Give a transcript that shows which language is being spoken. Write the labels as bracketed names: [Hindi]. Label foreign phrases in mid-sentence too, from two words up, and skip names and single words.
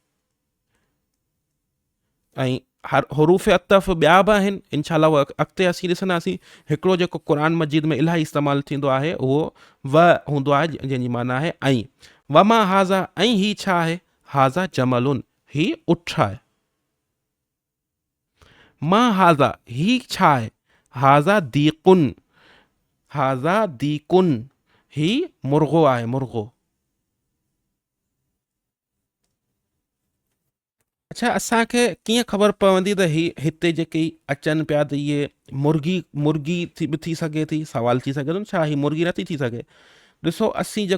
[Sindhi] ऐं हरूफ़ अतफ़ ॿिया बि आहिनि, इनशाला उहा अॻिते असीं ॾिसंदासीं। हिकिड़ो जेको क़ुर मजीद में इलाही इस्तेमालु थींदो आहे उहो व हूंदो आहे, जंहिंजी माना आहे ऐं। [Arabic] وما هذا [Sindhi] ऐं ही छा आहे, [Arabic] هذا جمل [Sindhi] ही उठ आहे। [Arabic] ما هذا [Sindhi] ही छा आहे, [Arabic] هذا ديك، هذا ديك [Sindhi] ही मुर्गो आहे, मुर्गो। अच्छा, असांखे कीअं ख़बर पवंदी त ही हिते जेके अचनि पिया त इहे मुर्गी बि थी सघे थी, सवाल थी सघे थो छा ही मुर्गी नथी थी सघे।